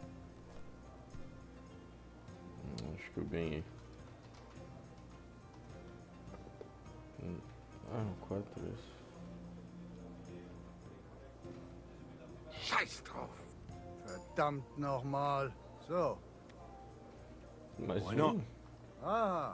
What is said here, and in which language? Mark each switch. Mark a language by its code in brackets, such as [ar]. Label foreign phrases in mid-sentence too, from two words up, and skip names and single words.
[pt] Acho que eu ganhei. Ah, 4 isso. [de] Scheiß drauf. verdammt nochmal. So, [pt] Mais [en] Why not? ah,